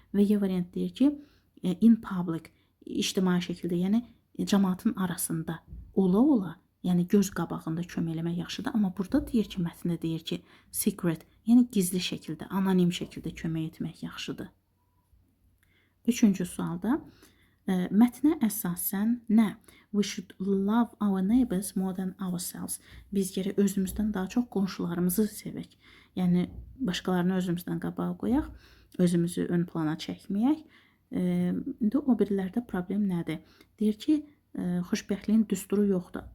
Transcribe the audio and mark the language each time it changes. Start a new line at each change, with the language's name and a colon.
Azerbaijani: Və Y variant deyir ki, in public, ictimai şəkildə, yəni cəmaatın arasında ola-ola, yəni göz qabağında kömək eləmək yaxşıdır. Amma burada deyir ki, mətndə deyir ki, secret, yəni gizli şəkildə, anonim şəkildə kömək etmək yaxşıdır. Üçüncü sualda, mətnə əsasən nə?
English: We should love our neighbors more than ourselves.
Azerbaijani: Biz gərək özümüzdən daha çox qonşularımızı sevək. Yəni, başqalarını özümüzdən qabağa qoyaq, özümüzü ön plana çəkməyək. İndi o birilərdə problem nədir? Deyir ki, xoşbəxtliyin düsturu yoxdur.